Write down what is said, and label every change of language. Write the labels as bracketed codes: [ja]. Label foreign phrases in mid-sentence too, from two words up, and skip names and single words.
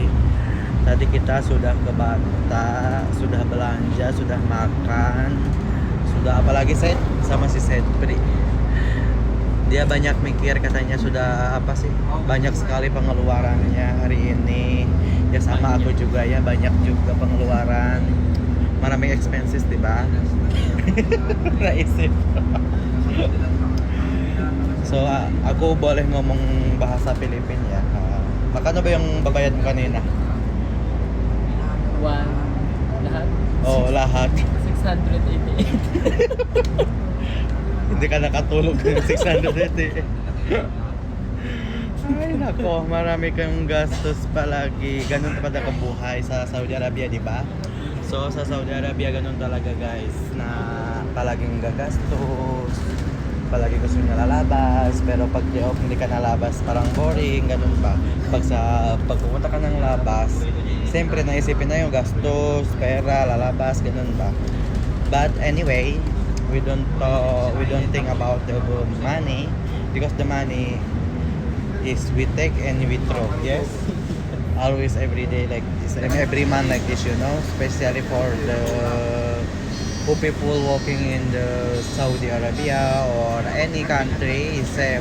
[id] Tadi kita sudah ke Batak, sudah belanja, sudah makan, sudah apalagi Said sama si Said Pri. Dia banyak mikir, katanya sudah apa sih, banyak sekali pengeluarannya hari ini ya, sama aku juga ya, banyak juga pengeluaran, [tl] maraming expenses diba. Naisip. [id] So aku boleh ngomong bahasa Filipin ya. [tl] Magkano ba yung babayad mo kanina? Lahat? Oh, lahat. 688. Hindi ka nakatulog ng 600 eh. Ay nako, marami kang gastos palagi. Ganun talaga kabuhay sa Saudi Arabia, di ba? So sa Saudi Arabia ganun talaga guys, na palaging gagastos, palagi gusto niya lalabas, pero pag [en] day off [tl] hindi ka nalabas, parang boring, ganun ba? Pag pumunta ka ng labas, siyempre naisipin na yung gastos, pera, lalabas, ganun ba? [en] But anyway, we don't think about the money, because the money is we take and we throw. Yes, always every day like this, and every month like this, you know, especially for the people working in the Saudi Arabia or any country, same.